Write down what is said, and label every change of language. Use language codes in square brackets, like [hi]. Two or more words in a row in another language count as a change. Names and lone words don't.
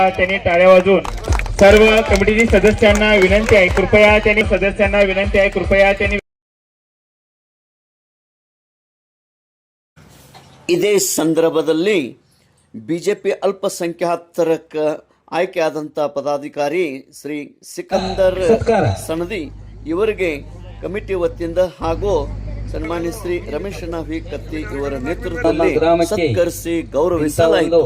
[mr] त्यांनी टाळ्या वाजून सर्व कमिटी सदस्यांना विनंती आहे कृपया त्यांनी [kn] ಇದೇ ಸಂದರ್ಭದಲ್ಲಿ ಬಿಜೆಪಿ ಅಲ್ಪಸಂಖ್ಯಾತರ ಆಯ್ಕೆಯಾದಂಥ ಪದಾಧಿಕಾರಿ ಶ್ರೀ ಸಿಕಂದರ್ ಸನದಿ ಇವರಿಗೆ ಕಮಿಟಿ ವತಿಯಿಂದ ಹಾಗೂ ಸನ್ಮಾನ್ಯ ಶ್ರೀ ರಮೇಶ್ ವಿ ಕತ್ತಿ ಇವರ ನೇತೃತ್ವದಲ್ಲಿ ಸತ್ಕರಿಸಿ ಗೌರವಿಸಲಾಯಿತು.